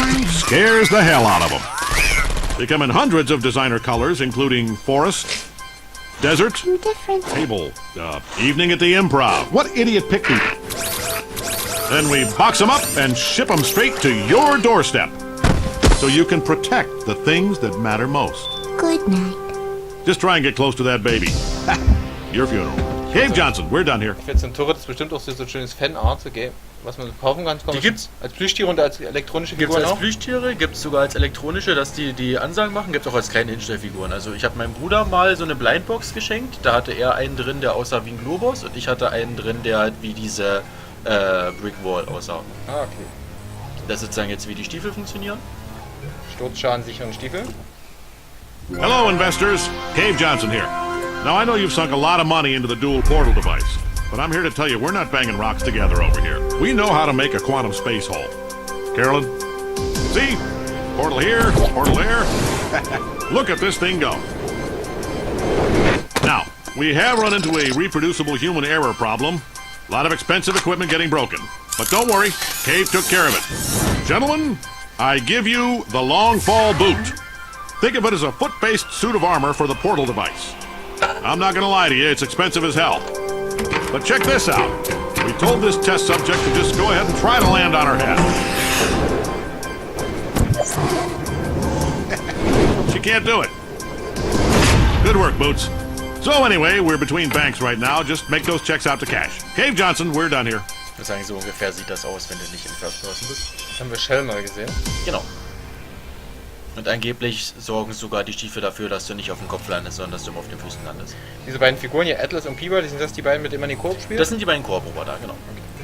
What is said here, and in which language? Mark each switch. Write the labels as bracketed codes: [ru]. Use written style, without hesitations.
[en] Scares the hell out of them. They come in hundreds of designer colors, including forest, desert, table, evening at the improv. What idiot picked these? Then we box them up and ship them straight to your doorstep. So you can protect the things that matter most. Good night. Just try and get close to that baby. Your funeral. Cave Johnson, we're done here. [de] Jetzt ein Turret ist bestimmt auch so ein schönes Fanart, okay, was man kaufen kann. Die gibt's als Plüschtiere und als elektronische Gibt's Figuren als auch? Plüschtiere, gibt's sogar als elektronische, dass die Ansagen machen, gibt's auch als kleine Hinstellfiguren. Also ich habe meinem Bruder mal so eine Blindbox geschenkt, da hatte er einen drin, der aussah wie ein Globus und ich hatte einen drin, der halt wie diese Brick Wall aussah. Ah, okay. Das ist sozusagen jetzt, wie die Stiefel funktionieren. Sturzschadensicheren Stiefel. [en] Hello, investors. Cave Johnson here. Now, I know you've sunk a lot of money into the dual portal device, but I'm here to tell you we're not banging rocks together over here. We know how to make a quantum space hole. Carolyn? See? Portal here, portal there. Look at this thing go. Now, we have run into a reproducible human error problem. A lot of expensive equipment getting broken. But don't worry, Cave took care of it. Gentlemen, I give you the long fall boot. Think of it as a foot-based suit of armor for the portal device. I'm not gonna lie to you, it's expensive as hell. But check this out. We told this test subject to just go ahead and try to land on her head. She can't do it. Good work, Boots. So anyway, we're between banks right now. Just make those checks out to cash. Cave Johnson, we're done here. [de] Das ist eigentlich so ungefähr sieht das aus, wenn du nicht in First Person bist. Das haben wir Shell mal gesehen. Genau. Und angeblich sorgen sogar die Stiefel dafür, dass du nicht auf dem Kopf landest, sondern dass du immer auf den Füßen landest. Diese beiden Figuren hier, Atlas und Peeber, sind das die beiden, mit denen man den Koop spielt? Das sind die beiden Koop-Roboter, genau. Okay.